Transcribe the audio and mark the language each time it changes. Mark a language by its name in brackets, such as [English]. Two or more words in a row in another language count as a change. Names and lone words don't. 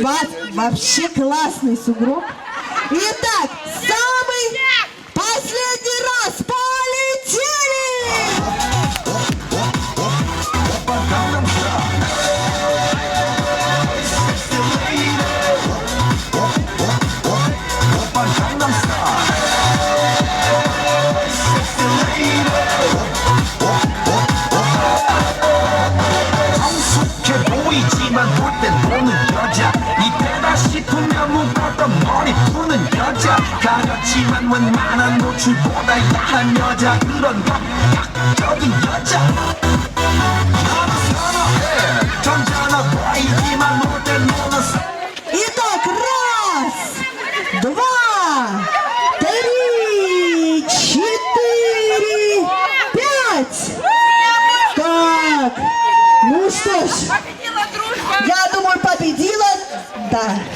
[Russian] Вообще классный сугроб. Итак, самый последний раз полетели. [Korean] 오빤 강남 스타일. 성숙해 보이지만 볼 땐 노는 여자 이때다 싶으면 묶었던 머리 푸는 여자 가렸지만 웬만한 노출보다 야한 여자 그런 감각적인 여자 너는 선어해 점잖아 보이지만 놀 땐 노는 [Russian] Итак, раз, два, 3, 4, 5. Так, ну что ж, я думаю, победила, да.